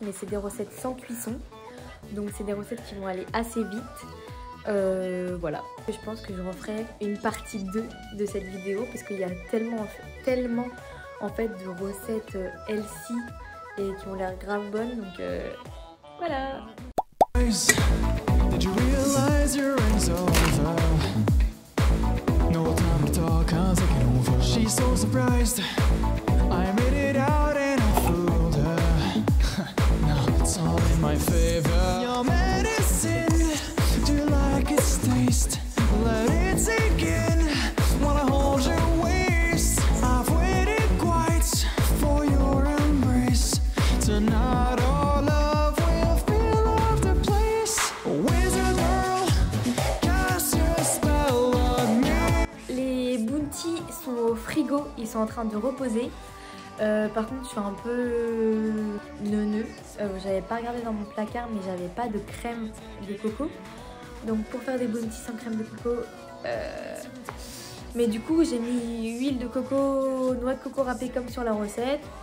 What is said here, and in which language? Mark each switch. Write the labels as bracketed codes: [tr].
[fr] Mais c'est des recettes sans cuisson. Donc, c'est des recettes qui vont aller assez vite. Voilà. Je pense que je referai une partie 2 de cette vidéo. Parce qu'il y a tellement en fait de recettes healthy et qui ont l'air grave bonnes. Donc, voilà. [en] Did you realize your end's over? No time to talk, I'm taking over. She's so surprised. I made it out and I fooled her. Now it's all in my favor. Your medicine, do you like its taste? Let it sink in. Wanna hold your waist. I've waited quite for your embrace. Tonight all love will fill up the place. Wizard girl, cast your spell on me. [fr] Les bounties sont au frigo, ils sont en train de reposer. Par contre, je suis un peu neuneux. J'avais pas regardé dans mon placard, mais j'avais pas de crème de coco. Donc pour faire des bounties sans crème de coco, mais du coup j'ai mis huile de coco, noix de coco râpée comme sur la recette.